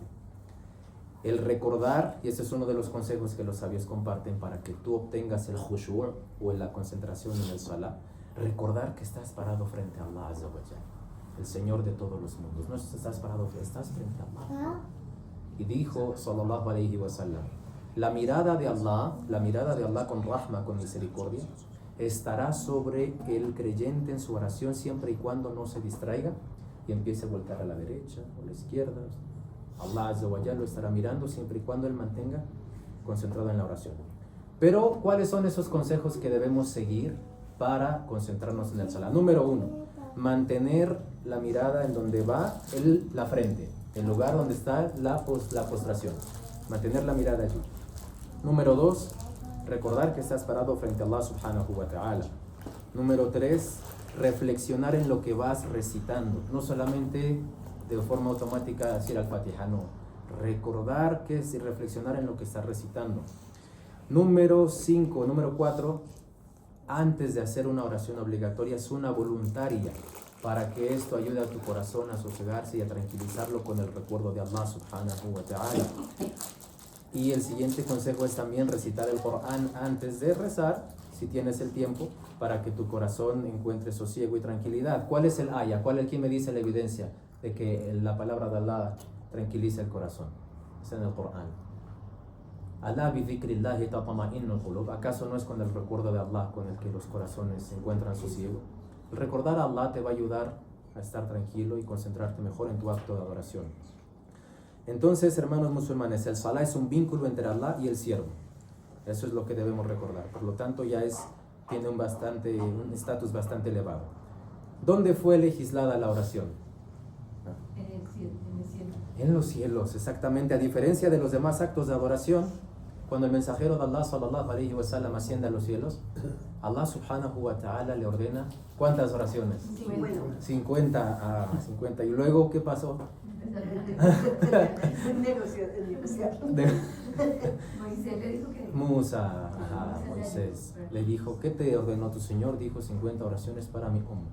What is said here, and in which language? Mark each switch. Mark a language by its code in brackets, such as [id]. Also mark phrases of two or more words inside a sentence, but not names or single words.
[es] El recordar, y ese es uno de los consejos que los sabios comparten para que tú obtengas el khushu' o la concentración en el salah, recordar que estás parado frente a [ar] الله عز وجل, [es] el Señor de todos los mundos. No estás parado, estás frente a Allah. Y dijo [ar] صلى الله عليه وسلم, [es] la mirada de Allah con rahma, con misericordia, estará sobre el creyente en su oración siempre y cuando no se distraiga y empiece a voltear a la derecha o a la izquierda. [ar] الله عز وجل [es] lo estará mirando siempre y cuando él mantenga concentrado en la oración. Pero, ¿cuáles son esos consejos que debemos seguir para concentrarnos en el salah? Número 1, mantener la mirada en donde va la frente, el lugar donde está la postración. Mantener la mirada allí. Número 2, recordar que estás parado frente a [ar] الله سبحانه وتعالى. [es] Número 3, reflexionar en lo que vas recitando. No solamente de forma automática decir al-Fatiha, no. recordar qué es y reflexionar en lo que estás recitando. Número 4, antes de hacer una oración obligatoria, es una voluntaria, para que esto ayude a tu corazón a sosegarse y a tranquilizarlo con el recuerdo de [ar] الله سبحانه وتعالى. [es] Y el siguiente consejo es también recitar el Corán antes de rezar, si tienes el tiempo, para que tu corazón encuentre sosiego y tranquilidad. ¿Cuál es el ayah? ¿Quién me dice la evidencia de que la palabra de Allah tranquiliza el corazón? Es en el Corán. [ar] ألا بذكر الله تطمئن القلوب. [es] ¿Acaso no es con el recuerdo de Allah con el que los corazones encuentran sosiego? El recordar a Allah te va a ayudar a estar tranquilo y concentrarte mejor en tu acto de adoración. Entonces, hermanos musulmanes, el salah es un vínculo entre Allah y el siervo. Eso es lo que debemos recordar. Por lo tanto, tiene un estatus bastante elevado. ¿Dónde fue legislada la oración? En el cielo. En los cielos, exactamente. A diferencia de los demás actos de adoración, cuando el mensajero de Allah [ar] صلى الله عليه وسلم [es] asciende a los cielos, [ar] الله سبحانه وتعالى [es] le ordena ¿cuántas oraciones? 50. ¿Y luego qué pasó? Moisés le dijo que... Moisés le dijo, ¿qué te ordenó tu Señor? Dijo 50 oraciones para mi umma.